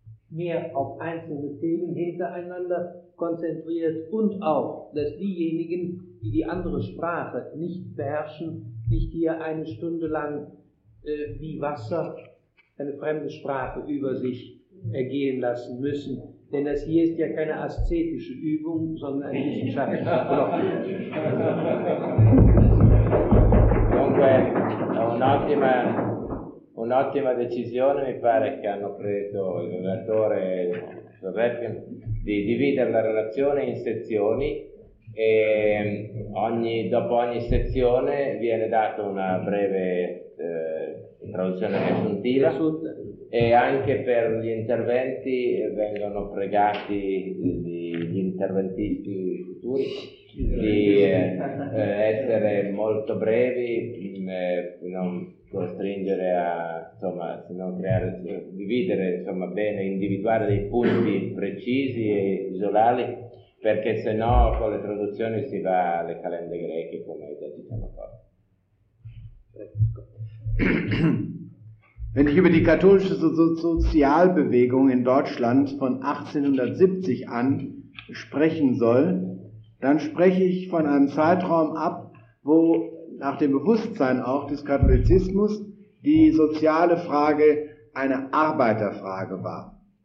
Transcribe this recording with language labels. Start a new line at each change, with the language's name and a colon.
German: mehr auf einzelne Themen hintereinander konzentriert und auf, dass diejenigen, die die andere Sprache nicht beherrschen, nicht hier eine Stunde lang wie Wasser eine fremde Sprache über sich ergehen lassen müssen. Denn das hier ist ja keine aszetische Übung, sondern ein wissenschaftlicher Block.
Italian: Dunque, un'ottima decisione mi pare che hanno preso il relatore di dividere la relazione in sezioni e dopo ogni sezione viene data una breve traduzione riassuntiva e anche per gli interventi vengono pregati gli interventisti futuri di essere molto brevi, non costringere a, insomma, se non creare, dividere, insomma, bene, individuare dei punti precisi e isolarli, perché se no con le traduzioni si va alle calende greche, come già diciamo qua.
German: Wenn ich über die katholische Sozialbewegung in Deutschland von 1870 an sprechen soll, dann spreche ich von einem Zeitraum ab, wo nach dem Bewusstsein auch des Katholizismus die soziale Frage eine Arbeiterfrage war.